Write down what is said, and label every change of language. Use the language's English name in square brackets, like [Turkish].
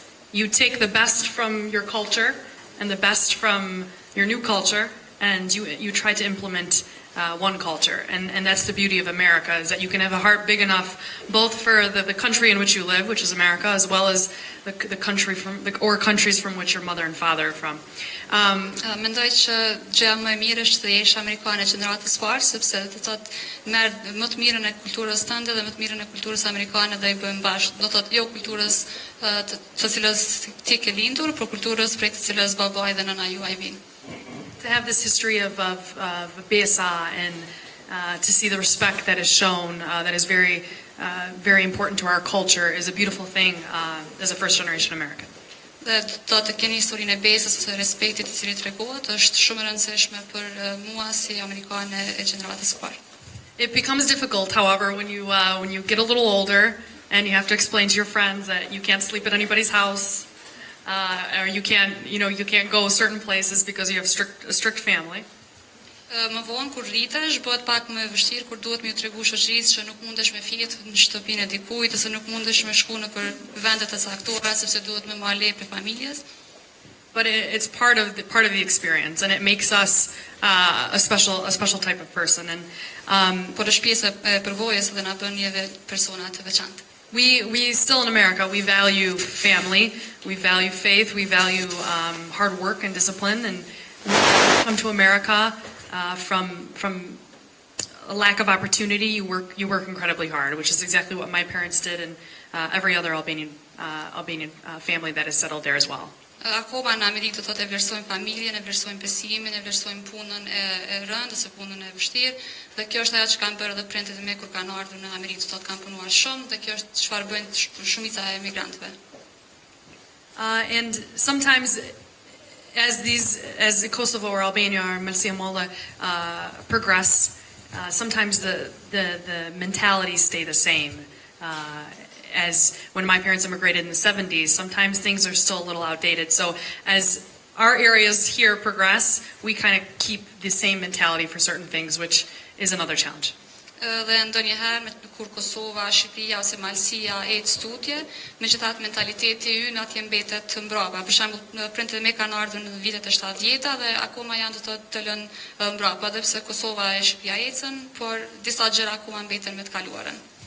[English] You take the best from your culture and the best from your new culture, and you try to implement one culture. And that's the beauty of America, is that you can have a heart big enough both for the country in which you live, which is America, as well as the country or countries from which your mother and father are from. [Albanian] Mendoj që gjëja më e mirë është të jesh amerikane gjeneratës parë, sepse do të thotë merr më të mirën e kulturës tënde dhe më të mirën e kulturës amerikane dhe i bëjmë bashkë. Do të thotë jo kulturës të cilës ti ke lindur, por kulturës prej të cilës babai dhe nëna juaj vinë. [English] To have this history of BSA and to see the respect that is shown, that is very, very important to our culture, is a beautiful thing as a first-generation American. [Albanian] Dhe do të keni historinë e besës ose respektit i cili tregohet, është shumë e rëndësishme për mua si amerikane e gjeneratës së parë. [English] It becomes difficult, however, when you get a little older and you have to explain to your friends that you can't sleep at anybody's house, or you can't go certain places because you have a strict family. [Albanian] Më vonë kur rritesh, bëhet pak më vështirë kur duhet më ju tregu shoqërisë që nuk mundesh me fjetë në shtëpinë e dikujt ose nuk mundesh me shku në për vende të caktuara sepse duhet me marrë lehë për familjes. [English] But it's part of the experience, and it makes us a special type of person. And [Albanian] por është pjesë e përvojës dhe na bën neve persona të veçantë. [English] We still in America, we value family, we value faith, we value hard work and discipline, and when you come to America from a lack of opportunity, you work incredibly hard, which is exactly what my parents did, and every other Albanian family that is settled there as well. [Albanian] Akoma në Amerikë do thotë e vlerësojmë familjen, e vlerësojmë besimin, e vlerësojmë punën e rëndë ose punën e vështirë, dhe kjo është ajo që kanë bërë edhe prindërit e mi kur kanë ardhur në Amerikë, do thotë kanë punuar shumë, dhe kjo është çfarë bëjnë shumica e emigrantëve. [English] And sometimes as Kosovo or Albania or Malësia Molla progress, sometimes the mentalities stay the same. As when my parents immigrated in the 70s, sometimes things are still a little outdated. So as our areas here progress, we kind of keep the same mentality for certain things, which is another challenge. [Albanian] Dhe ndonjëherë kur Kosova, Shqipëria ose Malësia ecë tutje, megjithatë mentaliteti ynë atje mbetet të mbrapa. Për shembull, prindërit e mi kanë ardhur në vitet e 70-ta dhe akoma janë të lënë mbrapa, edhe pse Kosova e Shqipëria ecën, por disa gjëra akoma mbeten me të kaluarën.